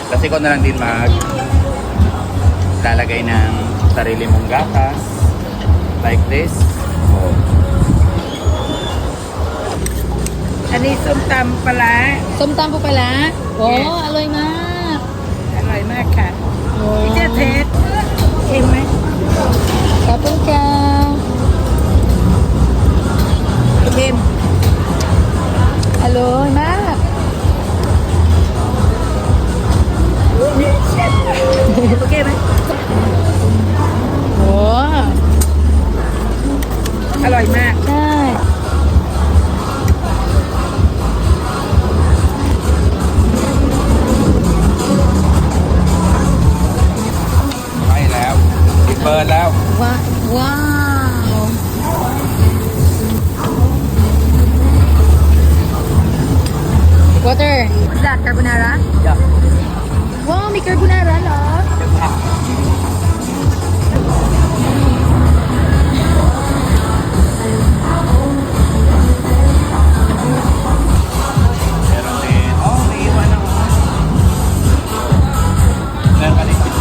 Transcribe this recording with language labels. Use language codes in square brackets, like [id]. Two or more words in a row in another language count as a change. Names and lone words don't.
[tl] ikaw na lang din lalagay ng sarili mong gatas. [en] Like this. Oh. [tl] Ano yung sumtam pala? [th] ส้มตำปูปลาร้าโอ้ [en] Yes. [th] อร่อยมาก อร่อยมากค่ะ โอ้ พี่เจะเทสเค็มไหม ขอบคุณค่ะ เค็ม อร่อยมาก โอเคไหม โอ้ อร่อยมาก ใช่ ไปแล้วปิดเปิดแล้ว ว้าวว้าว [en] water that carbonara [th] ว้าวมีคาโบนาร่าเหรอ [tl] Meron din. Oh, may iwan ako. Meron ka din.